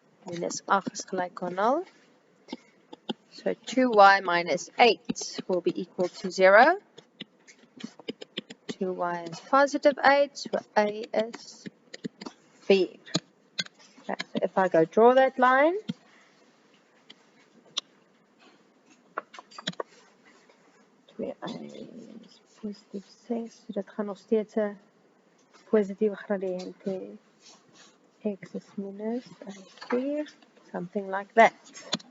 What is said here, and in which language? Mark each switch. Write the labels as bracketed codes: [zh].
[en] Minus 8 [af] is gelyk aan [en] 0. So 2y minus 8 will be equal to 0. 2y is positive 8, so a is 4. Okay, so if I go draw that line, [af] 2a is positief 6, so dit gaan nog steeds 'n positiewe gradiënt hê. [en] X is minus a4, something like that.